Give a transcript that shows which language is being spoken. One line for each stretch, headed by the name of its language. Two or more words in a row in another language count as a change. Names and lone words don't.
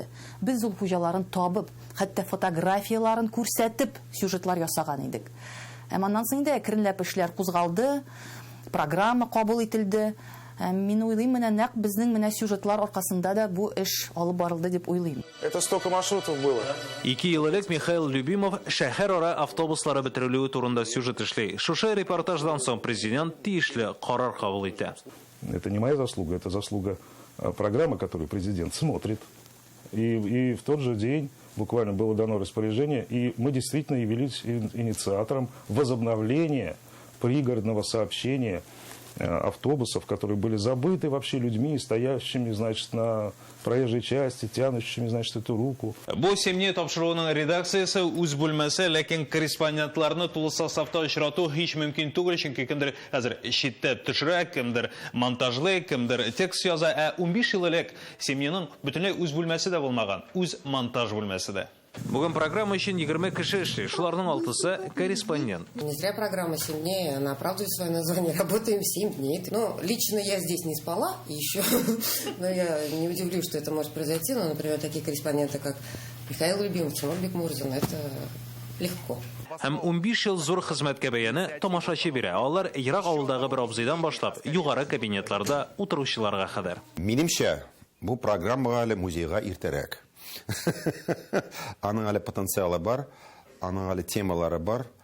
Tatar: Без ул хуҗаларын табып, хәтта фотографияларын күрсәтеп сюжетлар ясаган идек. Аннан соң да әкренләп эшләр кузгалды, программа кабул ителде. Мин уйлыйм, менә нәкъ безнең менә сюжетлар аркасында да бу эш алып барылды дип уйлыйм.
Russian: Это столько маршрутов было.
Tatar: 2 ел элек Михаил Любимов шәһәр-ара автобуслары бетерелүе турында сюжет эшли. Шушы репортаждан соң президент тиешле карар кабул итә.
Russian: Это не моя заслуга, это заслуга программы, которую президент смотрит. И в тот же день буквально было дано распоряжение, и мы действительно явились инициатором возобновления пригородного сообщения автобусов, которые были забыты вообще людьми, стоящими, значит, на проезжей части, тянущими, значит, эту руку.
Tatar: Бу Семне тапшыруының редакциясы үз бүлмәсе, ләкин корреспондентларны тулы составта очрату һич мөмкин түгел, чөнки кемдер хәзер читтә төшерә, кемдер монтажлый, кемдер текст яза. 15 ел элек Семненың бөтенләй үз бүлмәсе дә булмаган, үз монтаж бүлмәсе дә. Бүген программа өчен 20 кеше эшли, шуларның 6-сы корреспондент.
Russian: Не зря программа 7 дней, она оправдывает свое название. Работаем 7 дней. Ну, лично я здесь не спала еще, но я не удивлюсь, что это может произойти. Но, например, такие корреспонденты, как Михаил Любимов, Тимур Бекмурзин, это легко.
Tatar: Һәм 15 ел зур хезмәткә бәяне тамашачы бирә. Алар ерак авылдагы бер абзыйдан башлап, югары кабинетларда утыручыларга кадәр. Минемчә, бу программага әле музейга иртәрәк. Аның әле потенциалы бар, аның әле темалары бар.